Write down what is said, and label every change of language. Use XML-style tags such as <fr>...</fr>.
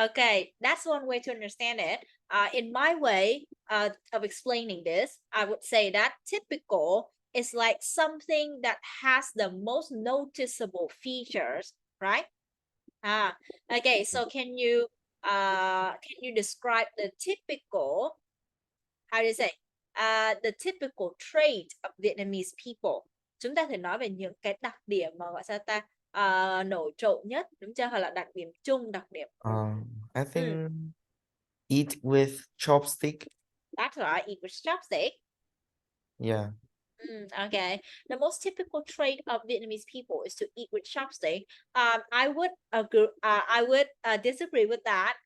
<en>Okay, that's one way to understand it. In my way of explaining this, I would say that typical is like something that has the most noticeable features, right? Okay. So can you describe the typical, how do you say, the typical trait of Vietnamese people?</en> <vi>Chúng ta thể nói về những cái đặc điểm mà gọi sao ta, nổi trội nhất, đúng chưa? Hoặc là đặc điểm chung, đặc điểm.</vi> <en>I Mm, think eat with chopstick. that's right. Eat with chopstick. Yeah. Okay. The most typical trait of Vietnamese people is to eat with chopstick. I would agree. I would disagree with that.</en>